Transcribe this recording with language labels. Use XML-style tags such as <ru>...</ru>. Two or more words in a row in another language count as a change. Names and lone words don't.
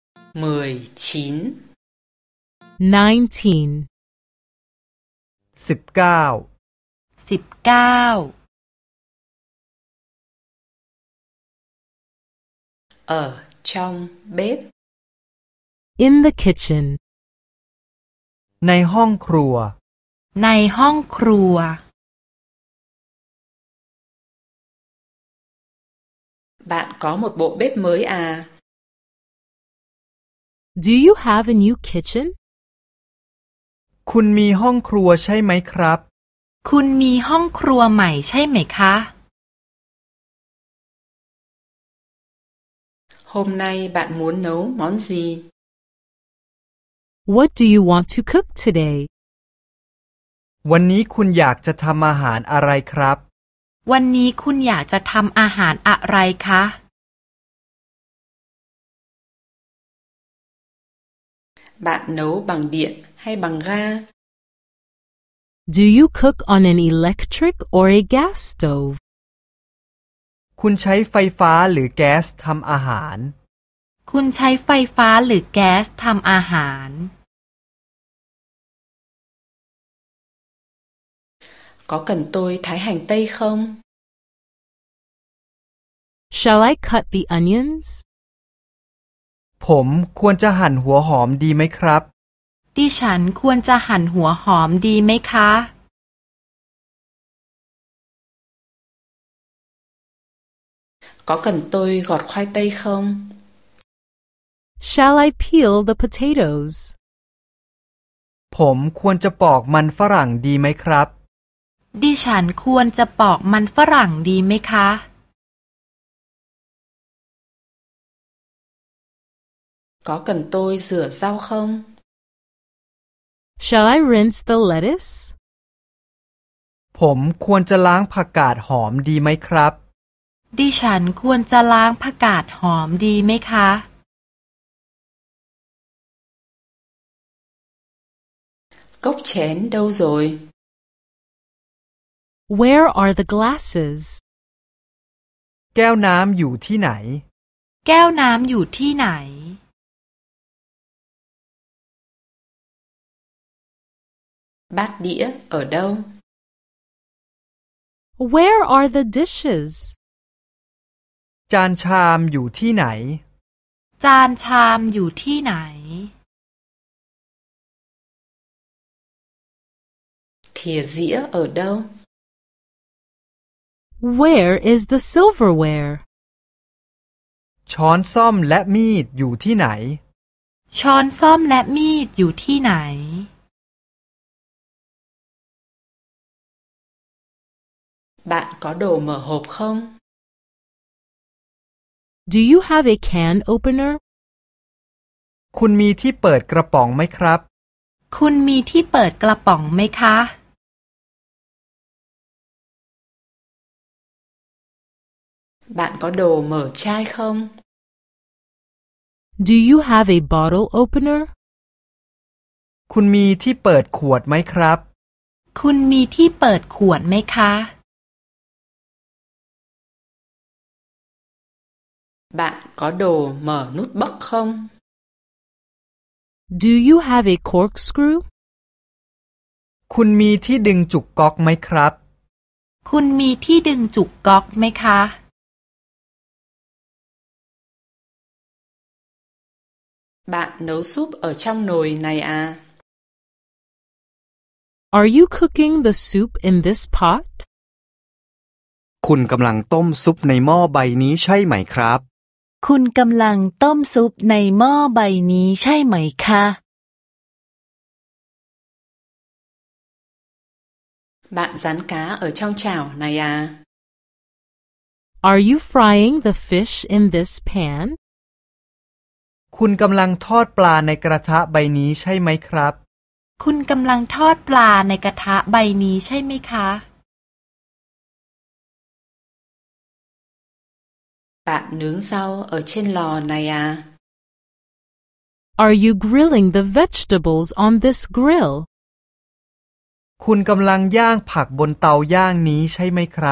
<vi>19 19 19 ở trong bếp</vi> <en>in the kitchen</en> <th>ในห้องครัว ในห้องครัว</th> <vi>Bạn có một bộ bếp mới à?</vi> <en>Do you have a new kitchen?</en> <th>คุณมีห้องครัวใช่ไหมครับ คุณมีห้องครัวใหม่ใช่ไหมคะ</th> <vi>Hôm nay bạn muốn nấu món gì?</vi> <en>What do you want to cook today?</en> <th>วันนี้คุณอยากจะทำอาหารอะไรครับ วันนี้คุณอยากจะทำอาหารอะไรคะ</th> <vi>Bạn nấu bằng điện hay bằng ga?</vi> <en>Do you cook on an electric or a gas stove?</en> <th>คุณใช้ไฟฟ้าหรือแก๊สทำอาหาร คุณใช้ไฟฟ้าหรือแก๊สทำอาหาร</th> <vi>Có cần tôi thái hành tây không?</vi> <en>Shall I cut the onions?</en> <th>ผมควรจะหั่นหัวหอมดีไหมครับ ดิฉันควรจะหั่นหัวหอมดีไหมคะ</th> <vi>Có cần tôi gọt khoai tây không?</vi> <en>Shall I peel the potatoes?</en> <th>ผมควรจะปอกมันฝรั่งดีไหมครับ ดิฉันควรจะปอกมันฝรั่งดีไหมคะ</th> <vi>Có cần tôi rửa rau không?</vi> <en>Shall I rinse the lettuce?</en> <th>ผมควรจะล้างผักกาดหอมดีไหมครับ ดิฉันควรจะล้างผักกาดหอมดีไหมคะ</th> <vi>Cốc chén đâu rồi?</vi> <en>Where are the glasses?</en> <th>แก้วน้ำอยู่ที่ไหน แก้วน้ำอยู่ที่ไหน</th> <vi>Bát đĩa ở đâu?</vi> <en>Where are the dishes?</en> <th>จานชามอยู่ที่ไหน จานชามอยู่ที่ไหน</th> <vi>Thìa dĩa ở đâu?</vi> <en>Where is the silverware?</en> <th>ช้อนส้อมและมีดอยู่ที่ไหน ช้อนส้อมและมีดอยู่ที่ไหน</th> <vi>Bạn có đồ mở hộp không?</vi> <en>Do you have a can opener?</en> <th>คุณมีที่เปิดกระป๋องไหมครับ คุณมีที่เปิดกระป๋องไหมคะ</th> <vi>Bạn có đồ mở chai không?</vi> <en>Do you have a bottle opener?</en> <th>คุณมีที่เปิดขวดไหมครับ คุณมีที่เปิดขวดไหมคะ</th> <vi>Bạn có đồ mở nút bấc không?</vi> <en>Do you have a corkscrew?</en> <th>คุณมีที่ดึงจุกก๊อกไหมครับ คุณมีที่ดึงจุกก๊อกไหมคะ</th> <vi>Bạn nấu súp ở trong nồi này à?</vi> <en>Are you cooking the soup in this pot?</en> <th>คุณกำลังต้มซุปในหม้อใบนี้ใช่ไหมครับ คุณกำลังต้มซุปในหม้อใบนี้ใช่ไหมคะ</th> <vi>Bạn rán cá ở trong chảo này à?</vi> <en>Are you frying the fish in this pan?</en> <th>คุณกำลังทอดปลาในกระทะใบนี้ใช่ไหมครับ คุณกำลังทอดปลาในกระทะใบนี้ใช่ไหมคะ</th> <vi>Bạn nướng rau ở trên lò này à?</vi> <en>Are you grilling the vegetables on this grill?</en> <th>คุณกำลังย่างผักบนเตาย่างนี้ใช่ไหมครับ</th>